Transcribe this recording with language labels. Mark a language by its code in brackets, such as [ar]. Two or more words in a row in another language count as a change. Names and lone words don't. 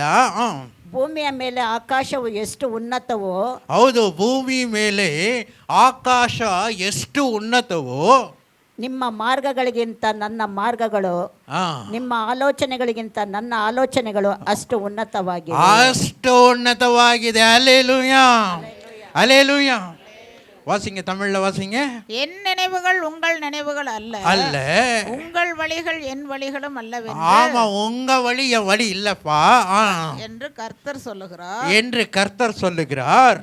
[kn] ಭೂಮಿಯ ಮೇಲೆ ಆಕಾಶವು ಎಷ್ಟು ಉನ್ನತವೋ, ಹೌದು, ಭೂಮಿ ಮೇಲೆ ಆಕಾಶ ಎಷ್ಟು ಉನ್ನತವೋ, ನಿಮ್ಮ ಮಾರ್ಗಗಳಿಗಿಂತ ನನ್ನ ಮಾರ್ಗಗಳು, ನಿಮ್ಮ ಆಲೋಚನೆಗಳಿಗಿಂತ ನನ್ನ ಆಲೋಚನೆಗಳು ಅಷ್ಟು ಉನ್ನತವಾಗಿದೆ. ಅಷ್ಟು ಉನ್ನತವಾಗಿದೆ. [ta] அல்லேலூயா, அல்லேலூயா. வாசிங்க, தமிழ்ல வாசிங்க. என் நினைவுகள் உங்கள் நினைவுகள் அல்ல, அல்ல. உங்கள் வழிகள் என் வழிகளும் அல்லவென்று. ஆமா, உங்க வழி என் வழி இல்லப்பா என்று கர்த்தர் சொல்லுகிறார். என்று கர்த்தர் சொல்லுகிறார்.